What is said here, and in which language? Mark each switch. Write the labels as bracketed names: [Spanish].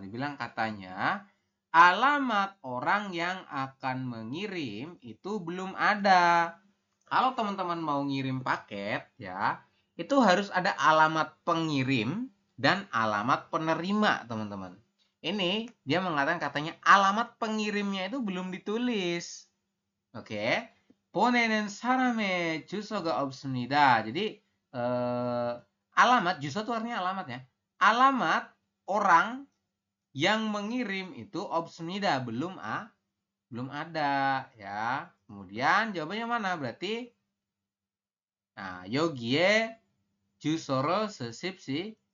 [Indonesian] Dibilang katanya alamat orang yang akan mengirim itu belum ada. Kalau teman-teman mau ngirim paket ya, itu harus ada alamat pengirim dan alamat penerima, teman-teman. Ini dia mengatakan katanya alamat pengirimnya itu belum ditulis. Oke. [Korean] 보내는 사람의 주소가 없습니다. [Indonesian] Jadi alamat, juso itu artinya alamat ya. Alamat orang yang mengirim itu 없습니다. belum ada ya. Kemudian jawabannya mana? [Korean] Berarti 여기에 주소를 쓰십시오.